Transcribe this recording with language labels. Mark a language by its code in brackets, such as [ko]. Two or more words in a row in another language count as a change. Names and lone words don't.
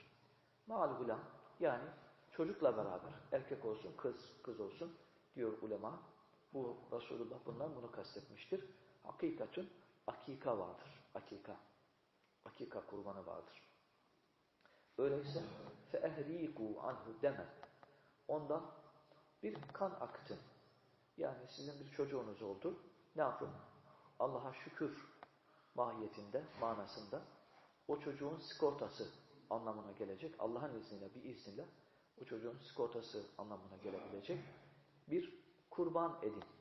[ar] مع الغلام, [tr] yani çocukla beraber, erkek olsun, kız olsun diyor ulema. Bu Resulullah bundan bunu kastetmiştir. Hakikatün, akika vardır. Akika kurbanı vardır. Öyleyse [ar] فَاَهْر۪يكُوا عَنْهُ دَمًا [tr] Ondan bir kan akıtın. Yani sizin bir çocuğunuz oldu. Ne yapın? Allah'a şükür mahiyetinde, manasında o çocuğun sigortası anlamına gelecek. Allah'ın izniyle, bir iznile o çocuğun sigortası anlamına gelebilecek bir kurban edin.